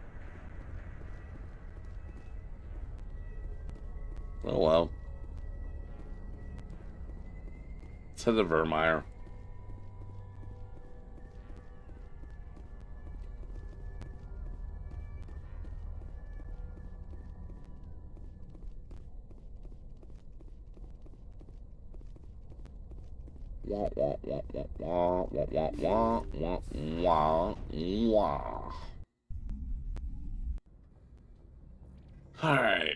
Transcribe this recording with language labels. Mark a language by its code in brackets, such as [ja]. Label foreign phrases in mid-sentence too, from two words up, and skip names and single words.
[en] Oh well. Let's head to Vermeer. Wah, wah, wah, wah, wah, wah, wah, wah, wah, wah. Alright.